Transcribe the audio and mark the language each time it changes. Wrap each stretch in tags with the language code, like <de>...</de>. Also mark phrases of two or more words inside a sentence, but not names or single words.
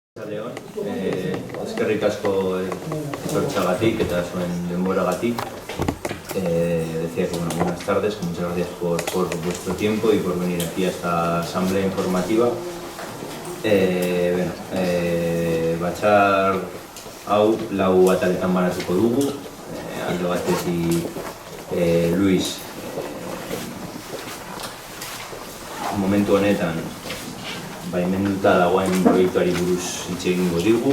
<eu>Arratsaldeon, eskerrik asko etortzeagatik eta zuen denboragatik.</eu> <es>Decía que buenas tardes, muchas gracias por vuestro tiempo y por venir aquí a esta asamblea informativa.</es> <eu>Batzar hau lau ataletan banatuko dugu, alde batetik Luis momentu honetan baimenduta dagoen proiektuari buruz hitz egingo digu.</eu>